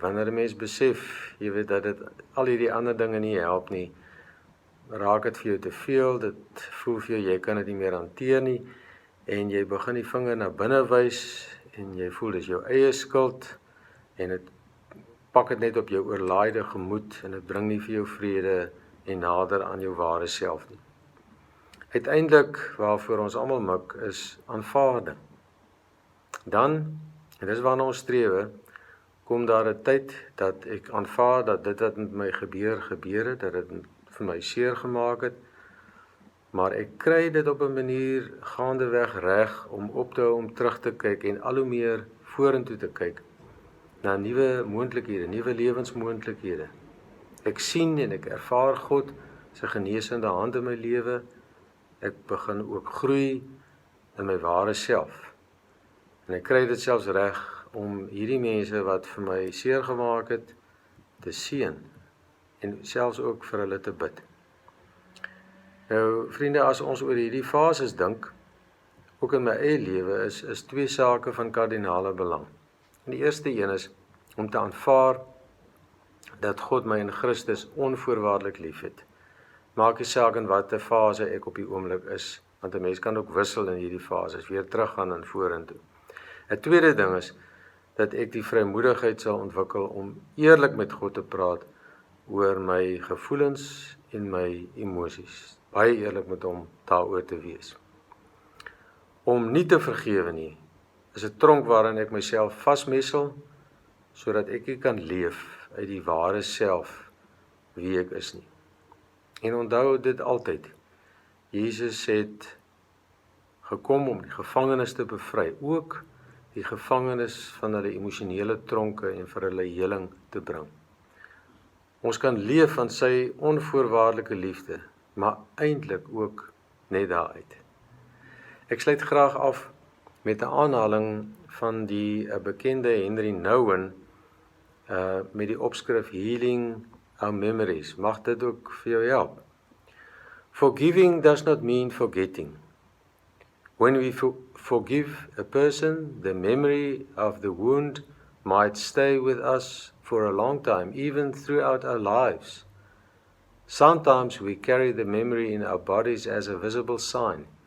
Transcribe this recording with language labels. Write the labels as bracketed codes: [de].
[af] Wanneer 'n mens besef, jy weet dat dit al hierdie ander dinge nie help nie, raak dit vir jou te veel, dit voel vir jou, jy kan dit nie meer hanteer nie, en jy begin die vinger na binne wys, en jy voel dis jou eie skuld, en dit pak dit net op jou oorlaaide gemoed, en dit bring nie vir jou vrede en nader aan jou ware self nie. Uiteindelik, waarvoor ons almal mik, is aanvaarding. Dan, en dis waarna ons strewe, kom daar 'n tyd dat ek aanvaar dat dit wat met my gebeur het, dat dit vir my seer gemaak het, maar ek kry dit op 'n manier gaandeweg reg om op te hou om terug te kyk en al hoe meer vorentoe te kyk na nuwe moontlikhede, nuwe lewensmoontlikhede. Ek sien en ek ervaar God se genesende hand in my lewe. Ek begin ook groei in my ware self. En ek kry dit selfs reg om hierdie mense wat vir my seer gemaak het, te seën en selfs ook vir hulle te bid. Nou, vriende, as ons oor hierdie fases dink, ook in my eie lewe, is twee sake van kardinale belang. En die eerste een is om te aanvaar dat God my in Christus onvoorwaardelik liefhet. Maak nie saak in watter fase ek op die oomblik is, want 'n mens kan ook wissel in hierdie fases, weer teruggaan en vorentoe. 'n Tweede ding is dat ek die vrymoedigheid sal ontwikkel om eerlik met God te praat oor my gevoelens en my emosies. Baie eerlik met hom daaroor te wees. Om nie te vergewe nie, is 'n tronk waarin ek myself vasmessel, sodat ek nie kan leef uit die ware self wie ek is nie. En onthou dit altyd, Jesus het gekom om die gevangenes te bevry, ook die gevangenes van hulle emosionele tronke en vir hulle heling te bring. Ons kan leef van sy onvoorwaardelike liefde, maar eintlik ook net daaruit. Ek sluit graag af met 'n aanhaling van die bekende Henry Nouwen met die opskrif Healing Our Memories. Mag dit ook vir jou help. [en] Forgiving does not mean forgetting. When we forgive a person, the memory of the wound might stay with us for a long time, even throughout our lives. Sometimes we carry the memory in our bodies as a visible sign.